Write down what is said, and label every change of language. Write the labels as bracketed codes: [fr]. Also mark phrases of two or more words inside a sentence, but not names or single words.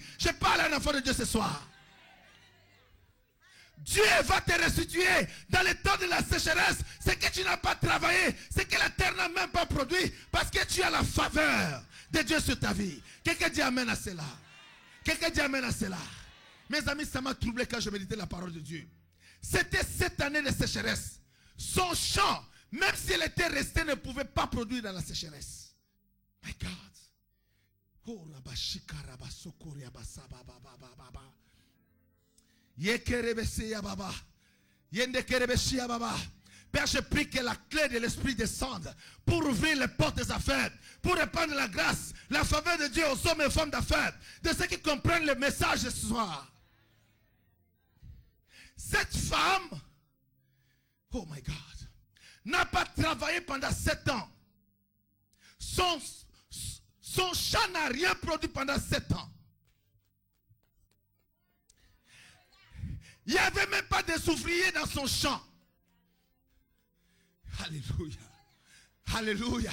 [fr] Je parle à un enfant de Dieu ce soir. Dieu va te restituer dans le temps de la sécheresse ce que tu n'as pas travaillé, ce que la terre n'a même pas produit, parce que tu as la faveur de Dieu sur ta vie. Quelqu'un dit amen à cela. Quelqu'un dit amen à cela. Mes amis, ça m'a troublé quand je méditais la parole de Dieu. C'était 7 années de sécheresse. Son champ, même si elle était restée, ne pouvait pas produire dans la sécheresse. [en] My God. Oh, Rabashika, Rabasokori, Abasaba, Baba, Baba. Yekerebesia, Baba. Yendekerebesia, Baba. [fr] Père, je prie que la clé de l'Esprit descende pour ouvrir les portes des affaires, pour répandre la grâce, la faveur de Dieu aux hommes et aux femmes d'affaires, de ceux qui comprennent le message de ce soir. Cette femme, [en] oh my God, [fr] n'a pas travaillé pendant 7 ans. Son champ n'a rien produit pendant 7 ans. Il n'y avait même pas de ouvriers dans son champ. Alléluia. Alléluia.